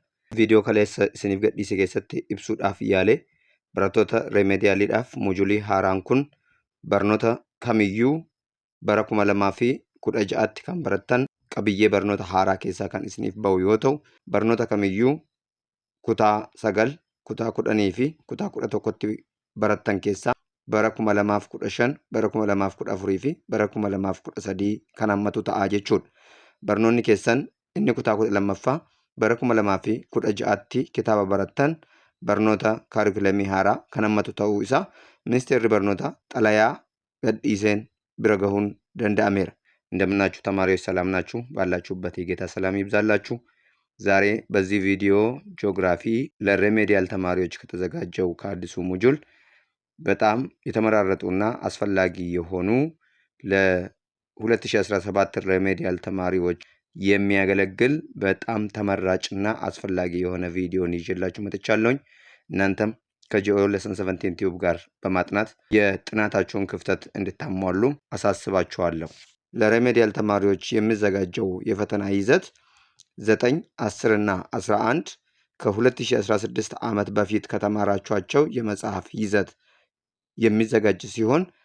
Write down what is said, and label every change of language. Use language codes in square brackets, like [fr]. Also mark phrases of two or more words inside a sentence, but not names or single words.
[om] Viidiyoo kaleessa isiniif gadhiise keessatti ibsuudhaaf yaale barattoota Remedialiidhaaf mojuulii haaraan kun barnoota kamiyyuu bara 2016tti kan barattan qabiyyee barnoota haaraa keessaa kan isiniif ba'u yoo ta'u, barnoota kamiyyuu kutaa 9, kutaa 10 fi kutaa 11tti barattan keessaa bara 2015, bara 2014 fi bara 2013 kan hammatu ta'aa jechuudha. Barnoonni keessan inni kutaa 12ffaa bara 2016tti kitaaba barattan barnoota kaarikulamii haaraa kan hammatu ta'uu isaa ministeerri barnoota xalayaa gadhiiseen bira gahuun danda'ameera. [am] እንደምናችሁ ተማሪዎች ሰላም ናችሁ? ባላችሁበት የጌታ ሰላም ይብዛላችሁ። ዛሬ በዚህ ቪዲዮ ጂኦግራፊ ለሬሜዲያል ተማሪዎች ከተዘጋጀው ከአዲሱ ሞጁል በጣም የተመራረጡና አስፈላጊ የሆኑ ለ2017 ሬሜዲያል ተማሪዎች የሚያገለግል በጣም ተመራጭና አስፈላጊ የሆነ ቪዲዮን ይዤላችሁ መጥቻለሁኝ። እናንተም ከጂኦ ሌሰን 17 ቲዩብ ጋር በማጥናት የጥናታችሁን ክፍተት እንድታሟሉ አሳስባችኋለሁ። ለሬሜዲያል ተማሪዎች የሚዘጋጀው የፈተና ይዘት 9፣ 10 እና 11 ከ2016 ዓመት በፊት ከተማራችኋቸው የመጽሐፍ ይዘት የሚዘጋጅ ሲሆን